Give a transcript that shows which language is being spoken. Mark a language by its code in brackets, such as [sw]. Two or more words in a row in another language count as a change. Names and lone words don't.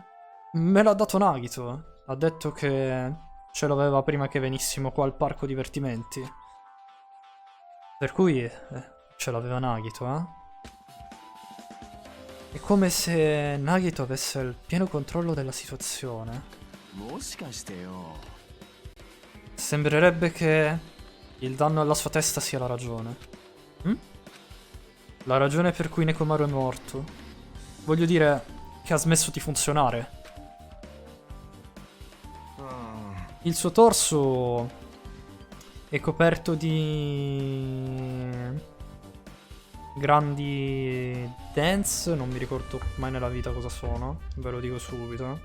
[it] Me l'ha dato Nagito. Ha detto che ce l'aveva prima che venissimo qua al parco divertimenti. Per cui ce l'aveva Nagito, eh? È come se Nagito avesse il pieno controllo della situazione. [ja] もしかしてよ。 [it] Sembrerebbe che il danno alla sua testa sia la ragione. Hm? La ragione per cui Nekomaru è morto. Voglio dire che ha smesso di funzionare. Il suo torso è coperto di grandi dents, non mi ricordo mai nella vita cosa sono, ve lo dico subito.